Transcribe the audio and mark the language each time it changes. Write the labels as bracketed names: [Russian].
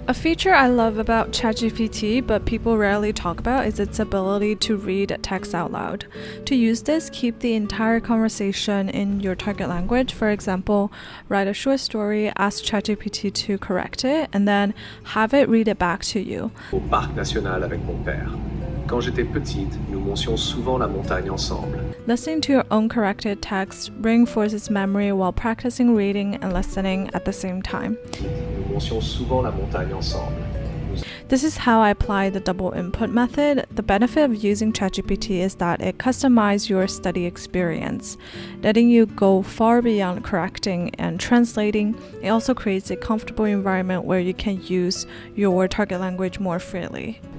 [English] A feature I love about ChatGPT, but people rarely talk about, is its ability to read text out loud. To use this, keep the entire conversation in your target language. For example, write a short story, ask ChatGPT to correct it, and then have it read it back to you. [French] Au parc national avec mon père. Quand j'étais petite, nous montions souvent la montagne ensemble. [English] Listening to your own corrected text reinforces memory while practicing reading and listening at the same time. [French] Nous montions souvent la montagne ensemble. [English] This is how I apply the double input method. The benefit of using ChatGPT is that it customizes your study experience, letting you go far beyond correcting and translating. It also creates a comfortable environment where you can use your target language more freely.